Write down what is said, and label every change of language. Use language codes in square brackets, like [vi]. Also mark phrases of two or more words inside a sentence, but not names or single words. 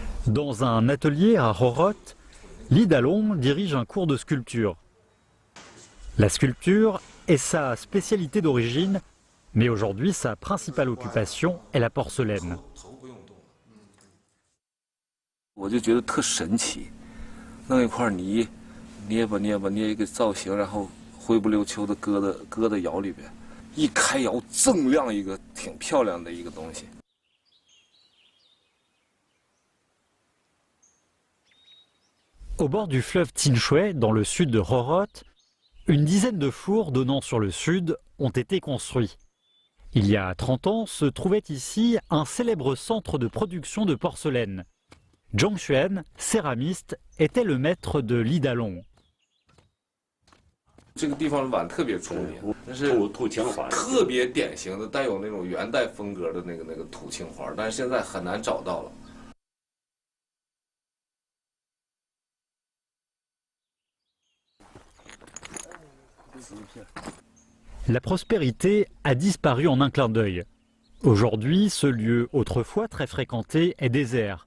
[fr] Dans un atelier à Roroth, Li Dalong dirige un cours de sculpture. La sculpture est sa spécialité d'origine, mais aujourd'hui sa principale occupation est la porcelaine. [zh] 我就觉得特神奇，弄一块泥，捏吧捏吧捏一个造型，然后灰不溜秋的搁到窑里边，一开窑锃亮一个挺漂亮的一个东西。 [fr] Au bord du fleuve Tinshui, dans le sud de Roroth, une dizaine de fours donnant sur le sud ont été construits. Il y a 30 ans se trouvait ici un célèbre centre de production de porcelaine. Zhang Xuan, céramiste, était le maître de Li Dalong. [zh] 这个地方的碗特别出名，那是土青花，特别典型的带有那种元代风格的那个土青花，但是现在很难找到了。 [fr] La prospérité a disparu en un clin d'œil. Aujourd'hui, ce lieu autrefois très fréquenté est désert.